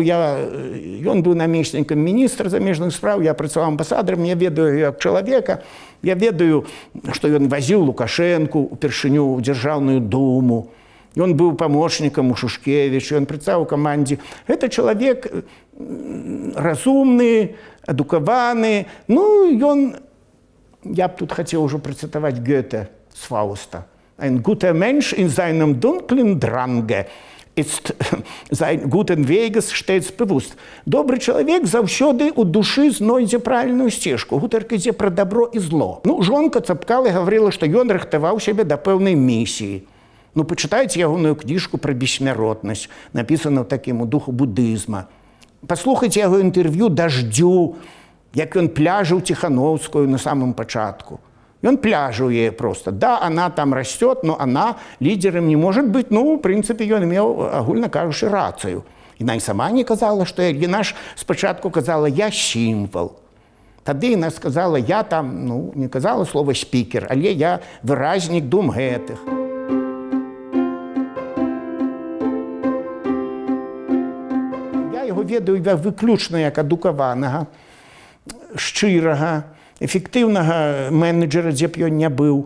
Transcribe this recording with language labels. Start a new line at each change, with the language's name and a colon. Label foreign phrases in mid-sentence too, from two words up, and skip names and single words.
Belarusian: Ён быў намеснікам міністра замежных спраў, я працаваў амбасадарам, я ведаю як чалавека, я ведаю, што ён вазіў Лукашэнку упершыню ў Дзяржаўную думу. Ён быў памочнікам у Шушкевіча, ён працаваў у камандзе. Гэта чалавек разумны, адукаваны. Ну, я б тут хацеў ужо працытаваць Гёте з Фауста.
German: Ein guter Mensch in seinem dunklen Drange ist sein guten Weges stets bewusst.
Belarusian: Добры чалавек заўсёды ў душы знойдзе правільную сцежку. Гутарка ідзе пра дабро і зло. Ну, жонка Цапкалы гаварыла, што ён рыхтаваў сябе да пэўнай місіі. Ну, пачытайце ягоную кніжку пра бессмяротнасць, напісаную ў такім духу будызма. Паслухайце яго інтэрв'ю «Даждзю», як ён пляжыў Ціхановскую на самым пачатку.
Russian: Он пляжил ей просто. Да, она там растет, но она лидером не может быть. Ну, в принципе,
Belarusian: ён имел, агульна кажучы, рацию. Яна і сама не казала, што яна ж спачатку казала «я сімвал». Тады яна сказала «я там», ну, не казала слова «спікер», але я выразнік дум гэтых. Я яго ведаю выключна як адукаванага, шчырага, эфектыўнага менеджера, дзе б ён не быў.